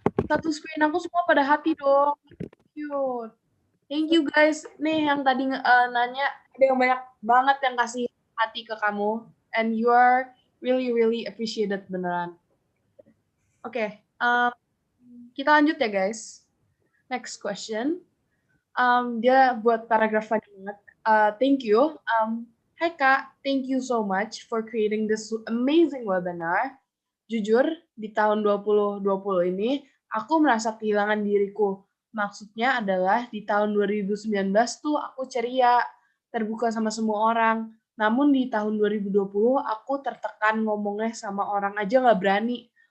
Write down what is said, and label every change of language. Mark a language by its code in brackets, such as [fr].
[id] satu screen aku semua pada hati dong. Cute. Thank you guys. Nih yang tadi nanya, ada yang banyak banget yang kasih hati ke kamu. [en] And you are really, really appreciated beneran. [id] Oke, kita lanjut ya guys. Next question. Dia buat paragraf lagi banget. [en] Thank you. Hai Kak, thank you so much for creating this amazing webinar. [id] Jujur, di tahun 2020 ini, aku merasa kehilangan diriku. Maksudnya adalah di tahun 2019 tuh aku ceria, terbuka sama semua orang. Namun di tahun 2020 aku tertekan ngomongnya sama orang aja nggak berani.